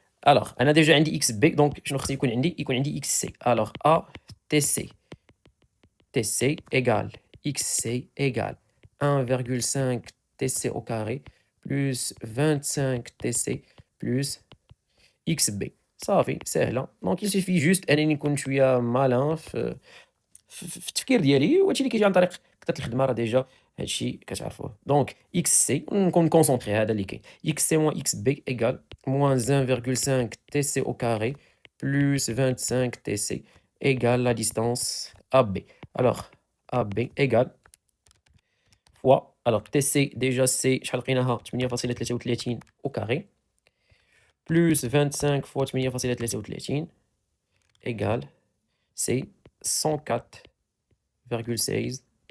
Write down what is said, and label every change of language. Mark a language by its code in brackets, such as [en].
[fr] Alors, on a déjà [ar] عندي [fr] xb, donc [ar] شنو خصني يكون عندي [fr] xc. Alors, ATC. TC égale xc égale 1,5 TC au carré plus 25 TC plus xb. [ar] صافي سهله. دونك [fr] il suffit juste [ar] انني نكون شويه مالين في التفكير ديالي، وهادشي اللي كيجي عن طريق كثره الخدمه. راه ديجا هادشي كتعرفوه. دونك اكس سي نكون كونسونطري هذا اللي كاين. اكس سي موان اكس بي ايكال موان 1,5 تي سي [fr] au carré plus 25 [ar] تي سي [fr] égale la distance AB. Alors AB égale fois, alors TC déjà c'est [ar] شحال لقيناها [fr] 8.33 au carré plus 25 fois 8.33 égale c'est 104,16.